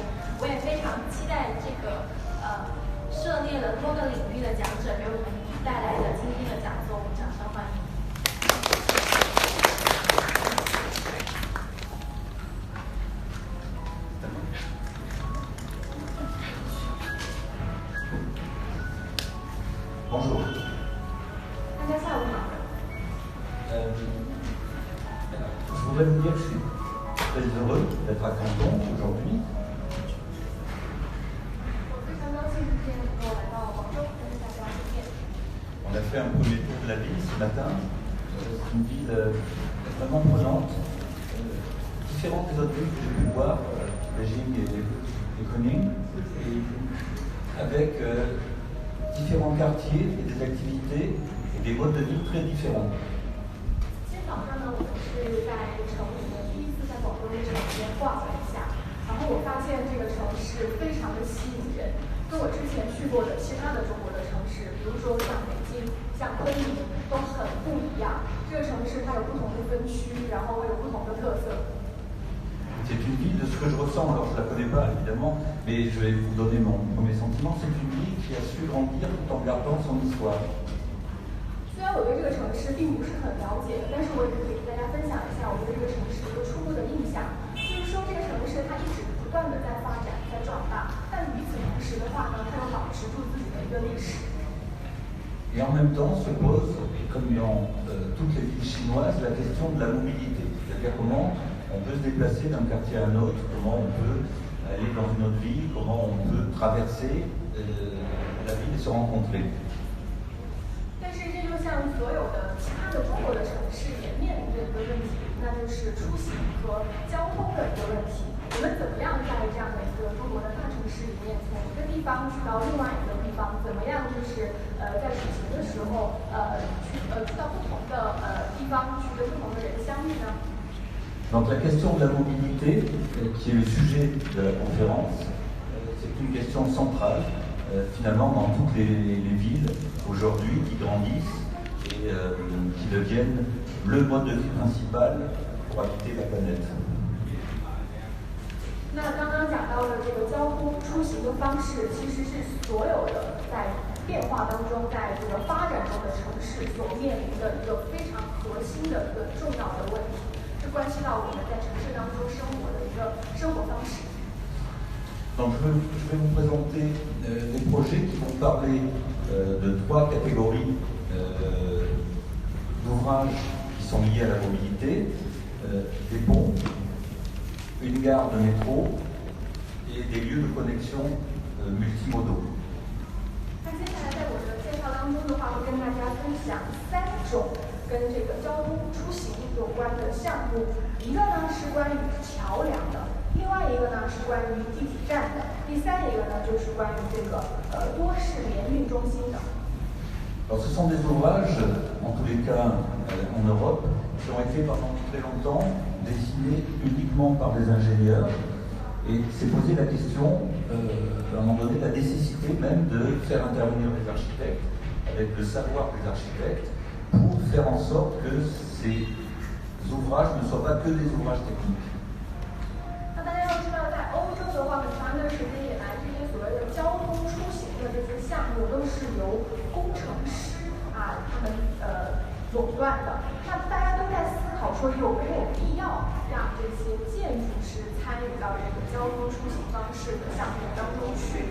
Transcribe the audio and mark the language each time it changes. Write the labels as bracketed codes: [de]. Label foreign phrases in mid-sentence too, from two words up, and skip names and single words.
[zh] 我也非常期待这个涉猎了多个领域的讲者给我们带来的今天的讲座，我们掌声欢迎。 [fr] Bonjour. [zh] 大家下午好。 [fr] Je voudrais vous dire que je suis très heureux d'être à Canton aujourd'hui. On a fait un premier tour de la ville ce matin. C'est une ville vraiment prenante, différente des autres villes que j'ai pu voir, Beijing et Kunming, et avec différents quartiers et des activités et des modes de vie très différents. [zh] 今天早上呢，我们是在城里面第一次在广州的城里面逛了一下，然后我发现这个城市非常的吸引人，跟我之前去过的其他的中国的城市，比如说像北京、像昆明，都很不一样。这个城市它有不同的分区，然后有不同的特色。 [fr] C'est une ville de ce que je ressens, alors je ne la connais pas évidemment, mais je vais vous donner mon premier sentiment, c'est une ville qui a su grandir tout en gardant son histoire. [zh] 虽然我对这个城市并不是很了解，但是我也可以给大家分享一下我对这个城市一个初步的印象，就是说这个城市它一直不断的在发展、在壮大，但与此同时的话呢，它又保持住自己的一个历史。 [fr] Et en même temps se pose, comme dans toutes les villes chinoises, la question de la mobilité, c'est-à-dire comment on peut se déplacer d'un quartier à un autre, comment on peut aller dans une autre ville, comment on peut traverser la ville et se rencontrer. [zh] 但是这就像所有的其他的中国的城市也面临着一个问题，那就是出行和交通的一个问题。我们怎么样在这样的一个中国的大城市里面，从一个地方去到另外一个地方，怎么样就是在出行的时候去到不同的地方，去跟不同的人相遇呢？ [fr] Donc la question de la mobilité, qui est le sujet de la conférence, c'est une question centrale finalement dans toutes les villes aujourd'hui qui grandissent et qui deviennent le mode de vie principal pour habiter la planète. [zh] 那刚刚讲到的这个交通出行的方式，其实是所有的在变化当中，在这个发展中的城市所面临的一个非常核心的一个重要的问题，是关系到我们在城市当中生活的一个生活方式。 [fr] Donc je vais vous présenter des projets qui vont parler de 3 catégories d'ouvrages qui sont liés à la mobilité, des ponts, une gare de métro et des lieux de connexion multimodaux. [zh] 那接下来在我的介绍当中的话，会跟大家分享3种跟这个交通出行有关的项目。一个呢是关于桥梁的，另外一个呢是关于地铁站的，第三一个呢就是关于这个多式联运中心的。 [fr] Alors ce sont des ouvrages, en tous les cas en Europe, qui ont été pendant très longtemps dessinés uniquement par des ingénieurs. Et s'est posé la question, à un moment donné, la nécessité même de faire intervenir les architectes, avec le savoir des architectes, pour faire en sorte que ces ouvrages ne soient pas que des ouvrages techniques. [zh] 那大家要知道，在欧洲的话，很长一段时间以来，这些所谓的交通出行的这些项目都是由工程师他们垄断的。那大家都在思考说，有没有必要让这些建筑师参与到这个交通出行方式的项目当中去？